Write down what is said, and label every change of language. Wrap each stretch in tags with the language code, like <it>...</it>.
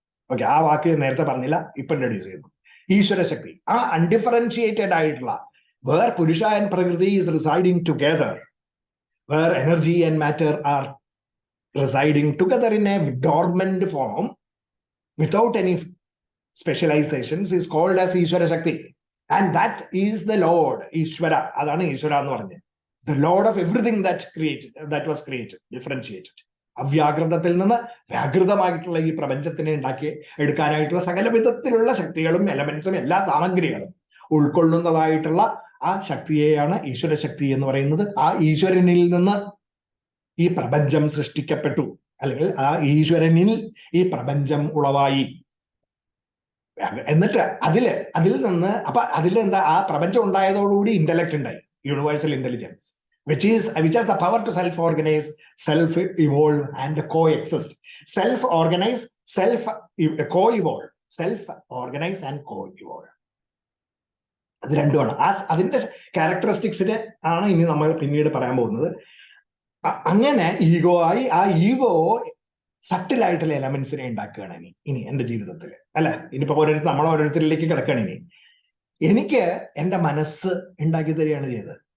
<ml>Okay, ആ വാക്ക് നേരത്തെ പറഞ്ഞില്ല, ഇപ്പൊ ഇൻട്രൊഡ്യൂസ് ചെയ്യുന്നു. ഈശ്വരശക്തി, ആ അൺഡിഫറൻഷിയേറ്റഡ് ആയിട്ടുള്ള,</ml> <en>where Purusha and Prakriti is residing together, where energy and matter are residing together in a dormant form without any specializations, is called as Ishvara Shakti. And that is the Lord, Ishvara.</en> <ml>Adana Ishvara ennu paranje.</ml> <en>The Lord of everything that was created, differentiated.</en> <ml>അവ്യാകൃതത്തിൽ നിന്ന് വ്യാകൃതമായിട്ടുള്ള ഈ പ്രപഞ്ചത്തിനെ ഉണ്ടാക്കി എടുക്കാനായിട്ടുള്ള സകല വിധത്തിലുള്ള ശക്തികളും എലമെന്റ്സും എല്ലാ സാമഗ്രികളും ഉൾക്കൊള്ളുന്നതായിട്ടുള്ള ആ ശക്തിയെയാണ് ഈശ്വരശക്തി എന്ന് പറയുന്നത്. ആ ഈശ്വരനിൽ നിന്ന് ഈ പ്രപഞ്ചം സൃഷ്ടിക്കപ്പെട്ടു, അല്ലെങ്കിൽ ആ ഈശ്വരനിൽ ഈ പ്രപഞ്ചം ഉളവായി. എന്നിട്ട് അതിൽ നിന്ന് അതിൽ എന്താ, ആ പ്രപഞ്ചം ഉണ്ടായതോടുകൂടി ഇന്റലക്ട് ഉണ്ടായി, universal intelligence,</ml> <en>which has the power to self-organize, self-evolve and co-exist. Self-organize, co-evolve. Self-organize and co-evolve.</en> <ml>അത് രണ്ടുമാണ്. അതിന്റെ ക്യാരക്ടറിസ്റ്റിക്സിന് ആണ് ഇനി നമ്മൾ പിന്നീട് പറയാൻ പോകുന്നത്. അങ്ങനെ ആ ഈഗോ സട്ടിലായിട്ടുള്ള എലമെന്റ്സിനെ ഉണ്ടാക്കുകയാണ് ഇനി എന്റെ ജീവിതത്തിൽ. അല്ല, ഇനിയിപ്പോ നമ്മൾ ഓരോരുത്തരിലേക്ക് കിടക്കുകയാണ്. എനിക്ക് എന്റെ മനസ്സ് ഉണ്ടാക്കി തരികയാണ് ചെയ്തത്.</ml>